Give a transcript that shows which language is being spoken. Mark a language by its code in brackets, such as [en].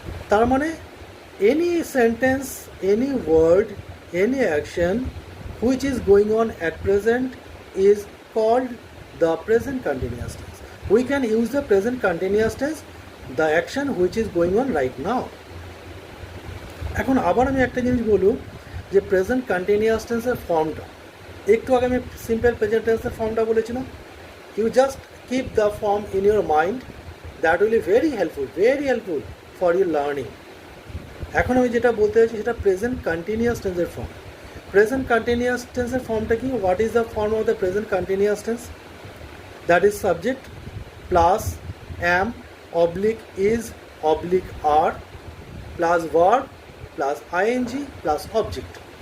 [bn] তার মানে [en] Any sentence, any word, any action which is going on at present is called the present continuous tense. We can use the present continuous tense the action which is going on right now. [bn] এখন আবার আমি একটা জিনিস বলব যে present continuous টেন্সের ফর্মটা, একটু আগে আমি সিম্পল প্রেজেন্ট টেন্সের ফর্মটা বলেছিলাম। [en] You just keep the form in your mind, that will be very helpful for your learning. [bn] এখন আমি যেটা বলতে চাইছি সেটা প্রেজেন্ট কন্টিনিউয়াস টেন্সের ফর্ম। প্রেজেন্ট কন্টিনিউয়াস টেন্সের ফর্মটা কি? [en] What is the form of the present continuous tense? That is subject plus am oblique is oblique are plus verb plus ING plus object.